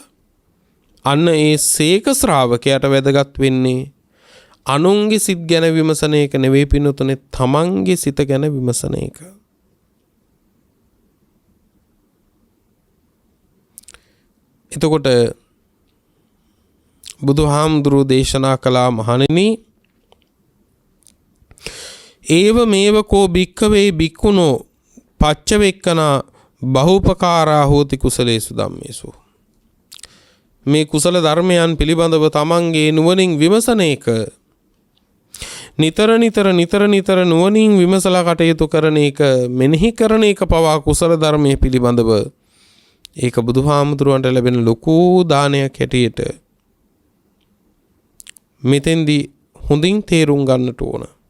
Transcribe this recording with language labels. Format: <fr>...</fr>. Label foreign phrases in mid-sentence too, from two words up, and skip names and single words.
<si>අන්න ඒ සේක ශ්‍රාවකයාට වැදගත් වෙන්නේ අනුන්ගේ සිත් ගැන විමසන එක නෙවෙයි පින්නතුනේ තමන්ගේ සිත ගැන විමසන එක. එතකොට බුදුහාමුදුරුවෝ දේශනා කළා මහණෙනි</si> <pi>ඒව මේව කෝ භික්ඛවේ භික්ඛුනෝ පච්චවෙක්කනා බහූපකාරා හෝති කුසලේසු ධම්මේසු.</pi> <si>මේ කුසල ධර්මයන් පිළිබඳව තමන්ගේ නුවණින් විමසන එක නිතර නුවණින් විමසලා කටයුතු කරන එක මෙනෙහි කරන එක පවා කුසල ධර්මයේ පිළිබඳව ඒක බුදුහාමුදුරුවන්ට ලැබෙන ලොකු දානයක් හැටියට මෙතෙන්දී හොඳින් තේරුම් ගන්නට ඕන.</si>